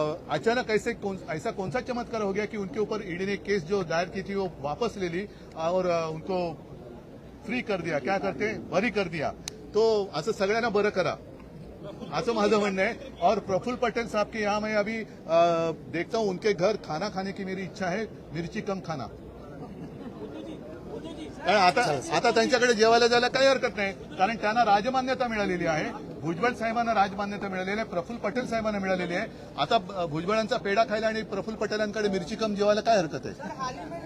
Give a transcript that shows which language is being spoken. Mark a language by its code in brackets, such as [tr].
[hi] अचानक ऐसा कौन सा चमत्कार हो गया कि उनके ऊपर ईडी ने केस जो दायर की थी वो वापस ले ली और उनको फ्री कर दिया, क्या करते बरी कर दिया. [mr] तो असं सगळ्यांना बरं करा असं माझं म्हणणं आहे. [hi] और प्रफुल्ल पटेल साहब के यहाँ मैं अभी देखता हूँ, उनके घर खाना खाने की मेरी इच्छा है, मिर्ची कम खाना. [mr] आता त्यांच्याकडे जेवायला जायला काही हरकत नाही, कारण त्यांना राजमान्यता मिळालेली आहे. भुजबळ साहेबांना राजमान्यता मिळालेली आहे, प्रफुल्ल पटेल साहेबांना मिळालेली आहे. आता भुजबळांचा पेढा खायला आणि प्रफुल्ल पटेलांकडे मिरची कम जेवायला काय हरकत आहे.